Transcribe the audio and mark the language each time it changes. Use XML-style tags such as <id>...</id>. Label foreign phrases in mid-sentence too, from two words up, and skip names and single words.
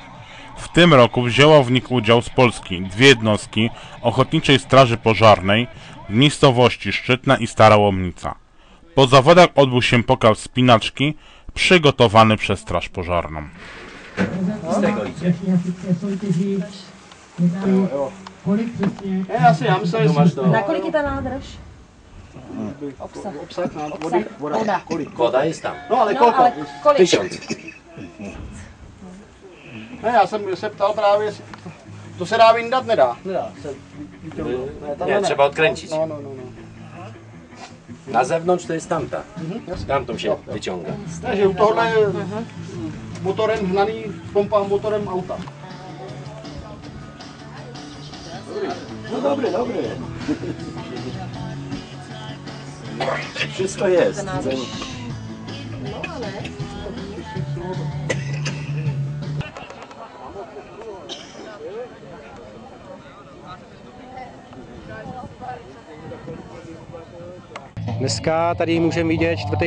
<pl>W tym roku wzięło w nich udział z Polski 2 jednostki Ochotniczej Straży Pożarnej w miejscowości Szczytna i Stara Łomnica. Po zawodach odbył się pokaz spinaczki przygotowany przez Straż Pożarną. Z tego idzie.</pl> <cs>Na kolik je ta nádrž? Obsah.</cs> <pl>Woda jest tam. No ale No, kolko?</pl> <cs>ale kolik? 1000. Ne, já jsem se ptal právě, to se dá vyndat, nedá? Nedá.</cs> <pl>Nie, trzeba odkręcić. No. Na zewnątrz to jest tamta. Tamtą się wyciąga.</pl> <cs>Takže u tohle motorem hnaný,</cs> <pl>pompa motorem auta. No dobry. Wszystko jest. No ale...</pl> <cs>Dneska tady můžeme vidět 4.</cs>